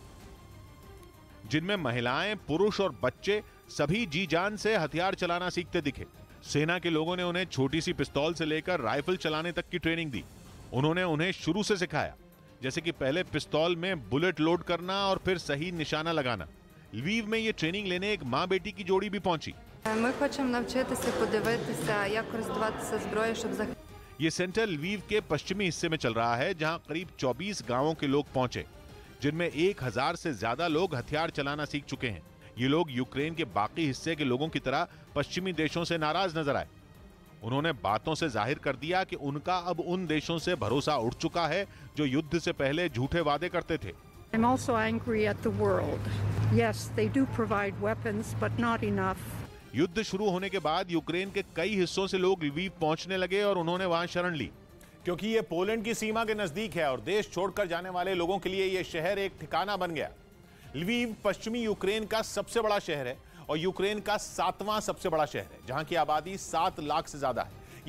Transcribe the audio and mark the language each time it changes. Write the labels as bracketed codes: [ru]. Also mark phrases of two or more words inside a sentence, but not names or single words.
[hi] जिनमें महिलाएं, पुरुष और बच्चे सभी जी जान से हथियार चलाना सीखते दिखे। सेना के लोगों ने उन्हें छोटी सी पिस्तौल से लेकर राइफल चलाने तक की ट्रेनिंग दी। उन्होंने उन्हें शुरू से सिखाया, जैसे कि पहले पिस्तौल में बुलेट लोड करना और फिर सही निशाना लगाना। लवीव में ये ट्रेनिंग लेने एक माँ बेटी की जोड़ी भी पहुंची। [uk] Ми хочемо навчитися подивитися, як користуватися зброєю, щоб [hi] ये सेंटर लवीव के पश्चिमी हिस्से में चल रहा है जहां करीब 24 गांवों के लोग पहुंचे, जिनमें 1000 से ज्यादा लोग हथियार चलाना सीख चुके हैं। ये लोग यूक्रेन के बाकी हिस्से के लोगों की तरह पश्चिमी देशों से नाराज नजर आए। उन्होंने बातों से जाहिर कर दिया कि उनका अब उन देशों से भरोसा उठ चुका है जो युद्ध से पहले झूठे वादे करते थे। [en] I'm also angry at the world. Yes, they do provide weapons, but not enough. [hi] युद्ध शुरू होने के बाद यूक्रेन के कई हिस्सों से लोग लवीव पहुंचने लगे और उन्होंने वहां शरण ली, क्योंकि ये पोलैंड की सीमा के नजदीक है और देश छोड़कर जाने वाले लोगों के लिए ये शहर एक ठिकाना बन गया। लवीव पश्चिमी यूक्रेन का सबसे बड़ा शहर है और यूक्रेन का 7वां सबसे बड़ा शहर है, जहां की आबादी 7 लाख से ज्यादा है।